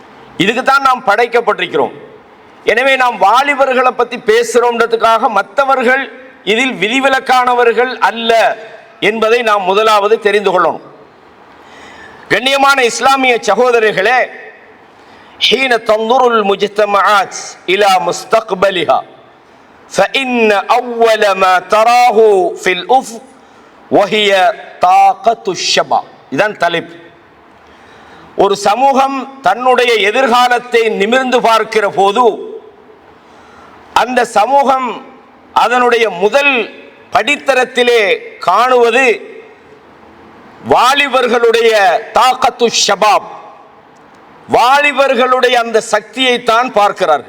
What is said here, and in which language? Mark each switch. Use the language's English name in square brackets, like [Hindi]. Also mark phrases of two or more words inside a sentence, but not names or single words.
[Tamil] இதுக்கு தான் நாம் படைக்கப்பட்டிருக்கிறோம். எனவே நாம் வாலிபர்களை பற்றி பேசுகிறோம்ன்றதுக்காக மற்றவர்கள் இதில் விதிவிலக்கானவர்கள் அல்ல என்பதை நாம் முதலாவது தெரிந்து கொள்ளணும். கண்ணியமான இஸ்லாமிய சகோதரர்களே, [Arabic] حين تنظر المجتمعات إلى مستقبلها فإن أول ما تراه في الأفق وهي طاقة الشباب. [Tamil] இதான் தலைப்பு. ஒரு சமூகம் தன்னுடைய எதிர்காலத்தை நிமிர்ந்து பார்க்கிற போது அந்த சமூகம் அதனுடைய முதல் படித்தரத்திலே காணுவது வாலிபர்களுடைய [Arabic] طاقة شباب, [Tamil] வாலிபர்களுடைய அந்த சக்தியை தான் பார்க்கிறார்கள்.